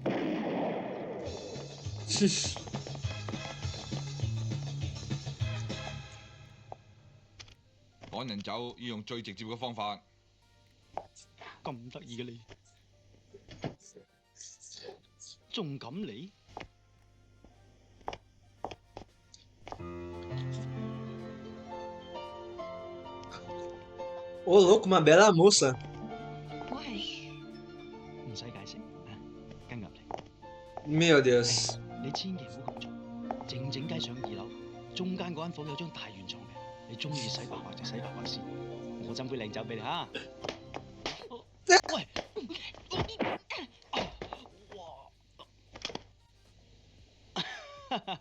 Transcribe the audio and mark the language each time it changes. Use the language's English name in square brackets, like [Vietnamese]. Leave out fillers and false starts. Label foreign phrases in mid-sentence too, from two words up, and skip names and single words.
[Cantonese] 趕人走要用最直接嘅方法。咁得意嘅你，仲敢嚟？ [Portuguese] Ô, louco, uma bela moça. [Cantonese] 我係唔使解釋，啊，跟入嚟。 [Portuguese] Meu Deus. [Cantonese] 你千祈唔好咁做，靜靜雞上2樓，中間嗰間房有張大圓床嘅，你中意洗白白就洗白白先，我斟杯靚酒俾你嚇。喂，哇！